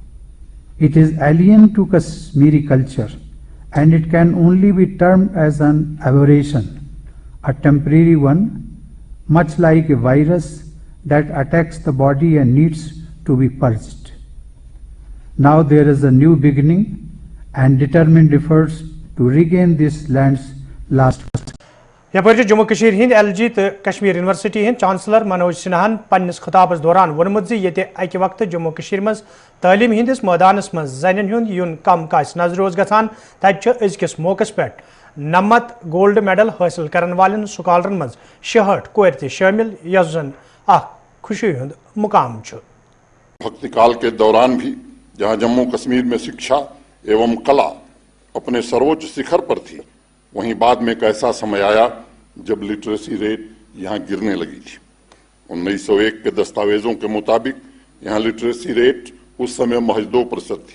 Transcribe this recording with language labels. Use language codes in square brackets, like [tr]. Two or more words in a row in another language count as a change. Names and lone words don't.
[en] It is alien to Kashmiri culture, and it can only be termed as an aberration, a temporary one, much like a virus that attacks the body and needs to be purged. Now there is a new beginning and determined efforts to regain this land's lost. [ks] यपर जम्मू कशीर हिंद LG तो कश्मीर यूनिवर्सिटी हिंद चांसलर मनोज सिन्हान पन्निस खिताबस दौरान वोनमुत जे ये अकि वक्त जम्मू कशीर मज तालीम हिंदिस मैदानस मज जनिन हुंद युन कम कास नजर रोज गसान तत अजकिस मौकस पे 90 गोल्ड मेडल हासिल करन वालन स्कॉलरन मज 66 कोर ते शामिल यस जन खुशी हुंद मुकाम छ। [hi] भक्ति काल के दौरान भी जहां जम्मू कश्मीर में शिक्षा एवं कला अपने सर्वोच्च शिखर पर थी, वहीं बाद में एक ऐसा समय आया जब लिटरेसी रेट यहाँ गिरने लगी थी। 1901 के दस्तावेजों के मुताबिक यहाँ लिटरेसी रेट उस समय महज 2% थी।